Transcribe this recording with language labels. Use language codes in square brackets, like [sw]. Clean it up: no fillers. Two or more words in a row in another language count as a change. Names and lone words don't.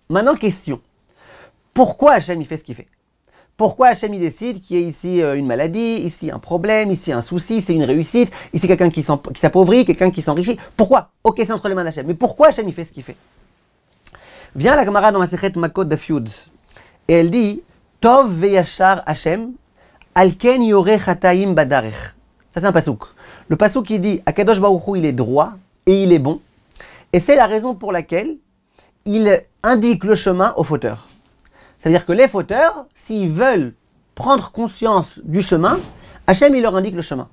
[fr] Maintenant question, pourquoi Hachem il fait ce qu'il fait? Pourquoi Hachem il décide qu'il y ait ici une maladie, ici un problème, ici un souci, c'est une réussite, ici quelqu'un qui s'appauvrit, quelqu'un qui s'enrichit? Pourquoi? Ok, c'est entre les mains d'Hachem. Mais pourquoi Hachem il fait ce qu'il fait? Vient la Gemara dans Masechet Makot Daf Yud et elle dit [he] טוב וישר השם על כן יורה חטאים בדרך. [fr] Ça c'est un pasouk. Le pasouk qui dit [he] הקדוש ברוך הוא [fr] il est droit et il est bon et c'est la raison pour laquelle il indique le chemin aux fauteurs. C'est-à-dire que les fauteurs, s'ils veulent prendre conscience du chemin, Hachem, il leur indique le chemin.